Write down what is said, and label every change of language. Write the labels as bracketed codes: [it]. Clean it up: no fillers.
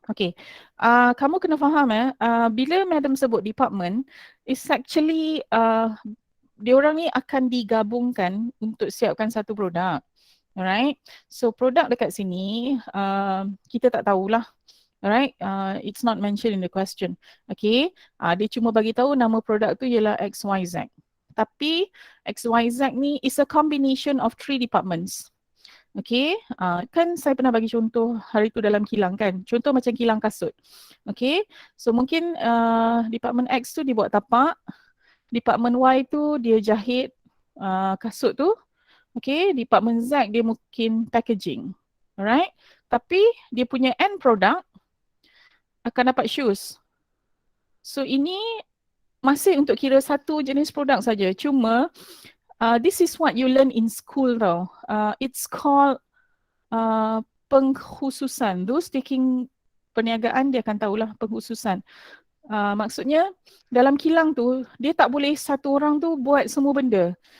[ms] Okay, kamu kena faham bila Madam sebut department, [en] it's actually [ms] diorang ni akan digabungkan untuk siapkan satu produk. Alright, so produk dekat sini kita tak tahulah. [en] Alright, it's not mentioned in the question. [ms] Okay, dia cuma bagi tahu nama produk tu ialah XYZ. Tapi XYZ ni [en] is a combination of 3 departments. [ms] Okay, kan saya pernah bagi contoh hari tu dalam kilang kan. Contoh macam kilang kasut. Okay, so mungkin department X tu dia buat tapak. Department Y tu dia jahit kasut tu. Okay, department Z dia mungkin packaging. Alright, tapi dia punya end product akan dapat shoes. So ini masih untuk kira satu jenis produk saja. Cuma [en] this is what you learn in school [ms] tau. [en] It's called pengkhususan. Those taking [ms] perniagaan dia akan tahulah pengkhususan. Maksudnya dalam kilang tu dia tak boleh satu orang tu buat semua benda.